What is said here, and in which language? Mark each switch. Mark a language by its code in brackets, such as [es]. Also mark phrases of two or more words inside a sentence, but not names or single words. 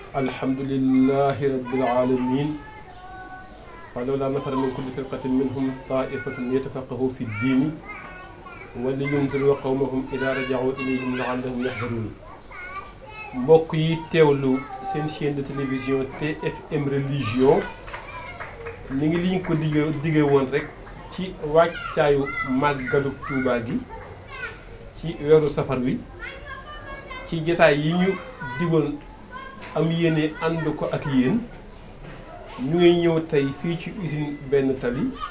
[ar] الحمد لله رب العالمين فلولا نفر من كل فرقة منهم طائفة يتفقهوا في الدين ولينذروا قومهم إذا رجعوا إليهم لعلهم يحذرون [wo] mbokk yi teewlu seen [fr] chaîne de télévision [wo] TFM religion ñu ngi liñ ko digge woon rek ci wàccaayu màggalu Tuuba gi ci weeru safar wi ci jotaay yi ñu digoon am yéene ànd ko ak yéen ñu ngi ñëw tey fii ci usine benn tali